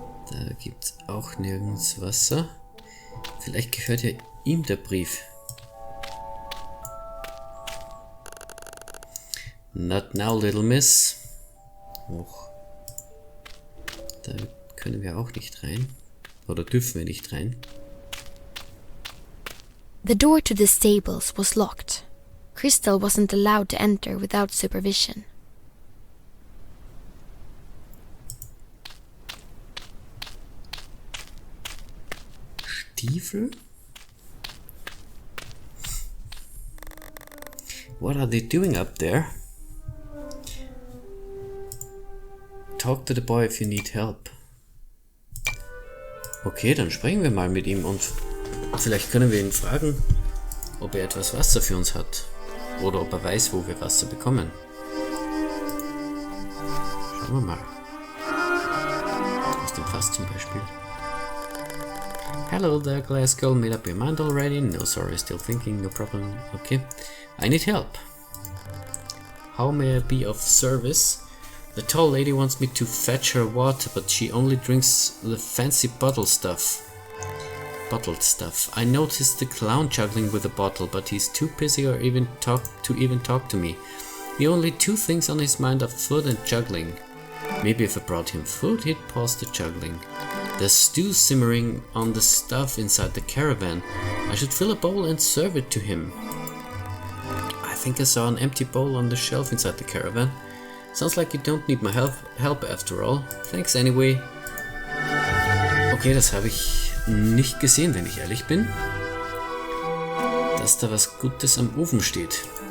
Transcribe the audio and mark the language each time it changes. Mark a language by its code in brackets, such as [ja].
[de] Da gibt's auch nirgends Wasser. Vielleicht gehört ja ihm der Brief. [en] Not now, little miss. [de] Och. Da können wir auch nicht rein. Oder dürfen wir nicht rein. [en] The door to the stables was locked. Crystal wasn't allowed to enter without supervision. [de] Stiefel? [en] What are they doing up there? Talk to the boy if you need help. [de] Okay, dann sprechen wir mal mit ihm und vielleicht können wir ihn fragen, ob er etwas Wasser für uns hat. Oder ob er weiß, wo wir Wasser bekommen. Schauen wir mal. Aus dem Fass zum Beispiel. [en] Hello there, glass girl. Made up your mind already? No, sorry, still thinking, no problem. Okay. I need help. How may I be of service? The tall lady wants me to fetch her water, but she only drinks the fancy bottled stuff. I noticed the clown juggling with a bottle, but he's too busy or even talk to me. The only two things on his mind are food and juggling. Maybe if I brought him food, he'd pause the juggling. There's stew simmering on the stuff inside the caravan. I should fill a bowl and serve it to him. I think I saw an empty bowl on the shelf inside the caravan. Sounds like you don't need my help after all. Thanks anyway. [de] Okay, das habe ich nicht gesehen, wenn ich ehrlich bin. Dass da was Gutes am Ofen steht.